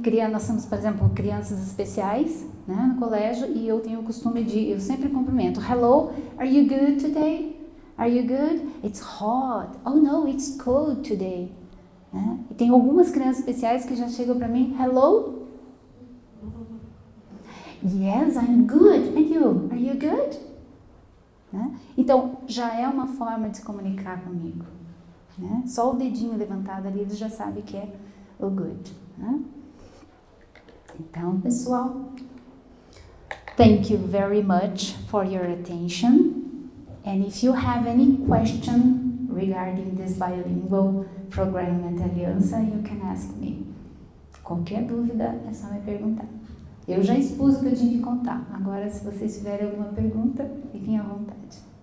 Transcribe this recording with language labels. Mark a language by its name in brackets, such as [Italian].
[Portuguese] Nós temos, por exemplo, crianças especiais, né, no colégio, e eu tenho o costume eu sempre cumprimento. [English] Hello, are you good today? Are you good? It's hot. Oh no, it's cold today. Né? [Portuguese] E tem algumas crianças especiais que já chegam para mim. [English] Hello? Yes, I'm good. And you? Are you good? Né? [Portuguese] Então, já é uma forma de se comunicar comigo. Né? Só o dedinho levantado ali, eles já sabem que é o good. Né? Então, pessoal, [English] thank you very much for your attention. And if you have any question regarding this bilingual program at Aliança, you can ask me. [Portuguese] Qualquer dúvida é só me perguntar. Eu já expus o que eu tinha que contar. Agora, se vocês tiverem alguma pergunta, fiquem à vontade.